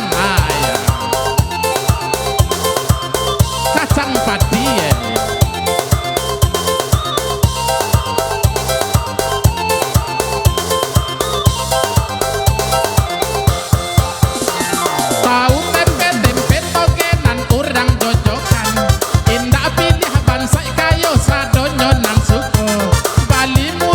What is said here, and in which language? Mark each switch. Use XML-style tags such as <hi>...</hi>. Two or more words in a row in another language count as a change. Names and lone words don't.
<id>Ah ya. Kacang padi ya.</id> <min>Tahu tempe toge nan urang jojokan, indah pilih bangsa kayo sadonyo nan suko, bali</min>